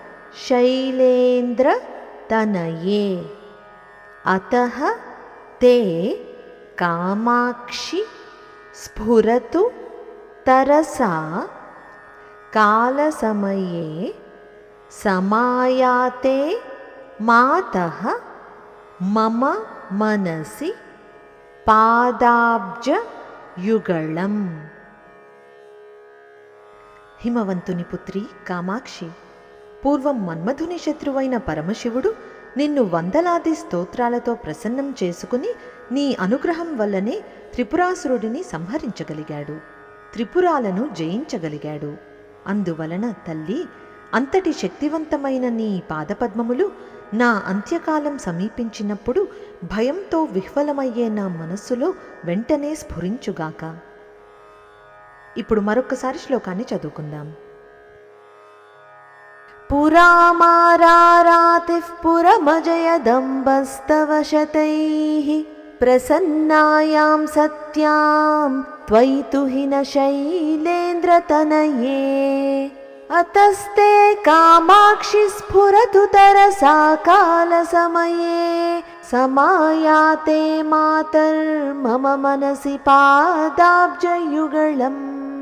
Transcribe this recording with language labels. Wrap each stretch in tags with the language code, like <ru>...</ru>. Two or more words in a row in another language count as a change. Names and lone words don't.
<sa>शैलेन्द्रतनये अतः ते कामाक्षि स्फुरतु तरसा कालसमये समायाते मातः मम मनसि पादाब्जयुगळम्।</sa> <te>హిమవంతుని పుత్రి కామాక్షి, పూర్వం మన్మధుని శత్రువైన పరమశివుడు నిన్ను వందలాది స్తోత్రాలతో ప్రసన్నం చేసుకుని నీ అనుగ్రహం వల్లనే త్రిపురాసురుడిని సంహరించగలిగాడు, త్రిపురాలను జయించగలిగాడు. అందువలన తల్లి, అంతటి శక్తివంతమైన నీ పాదపద్మములు నా అంత్యకాలం సమీపించినప్పుడు భయంతో విహ్వలమయ్యే నా మనస్సులో వెంటనే స్ఫురించుగాక. ఇప్పుడు మరొక్కసారి శ్లోకాన్ని చదువుకుందాం.</te> <sa>పురామారారాతిః పురమజయదम्बस्तव शतैः प्रसन्नायां सत्यां त्वयि तुहिनशैलेन्द्रतनये अतस्ते कामाक्षि स्फुरतु तरसा कालसमये समायाते मातर्मम मनसि पादाब्जयुगळम्।</sa>